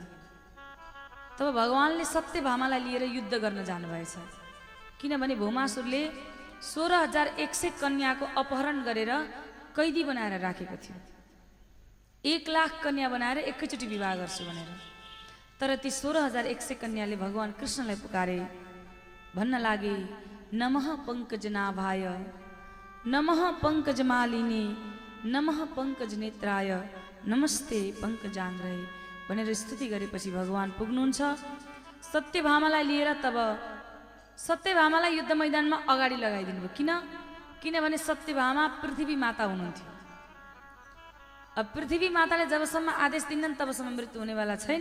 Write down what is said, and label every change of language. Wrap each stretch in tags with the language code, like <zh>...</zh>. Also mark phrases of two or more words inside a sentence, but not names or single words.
<ne>तब भगवानले सत्यभामालाई लिएर युद्ध गर्न जानुभएछ, किनभने भौमासुरले 16,100 कन्याको अपहरण गरेर कैदी बनाएर राखेको थियो। 1 लाख कन्या बनाएर एकैचोटि विवाह गर्छु भनेर। तर ती 16,100 कन्याले भगवान् कृष्णलाई पुकारे, भन्न लागे,</ne> <sa>नमः पङ्कजनाभाय, नमः पङ्कजमालिनी, नमः पङ्कज नेत्राय, नमस्ते पङ्कजाङ्ग्रय</sa> <ne>भनेर स्तुति गरेपछि भगवान् पुग्नुहुन्छ सत्यभामालाई लिएर। तब सत्यभामालाई युद्ध मैदानमा अगाडि लगाइदिनु भयो। किनभने सत्यभामा पृथ्वी माता हुनुहुन्थ्यो। अब पृथ्वी माताले जबसम्म आदेश दिन्नन् तबसम्म मृत्यु हुनेवाला छैन।</ne>